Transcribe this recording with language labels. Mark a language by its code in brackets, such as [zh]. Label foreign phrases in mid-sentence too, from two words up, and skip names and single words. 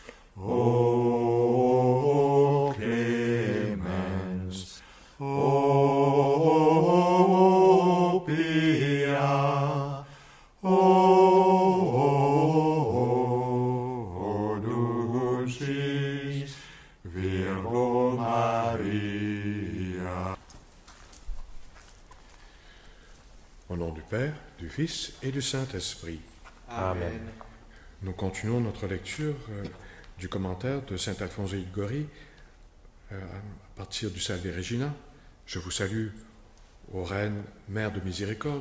[la] O clemens, o pia, o dulcis Virgo Maria. [fr] Au nom du Père, du Fils et du Saint-Esprit. Amen. Nous continuons notre lecture du commentaire de saint Alphonse de Liguori à partir du Salve Regina. Je vous salue, ô Reine, Mère de miséricorde.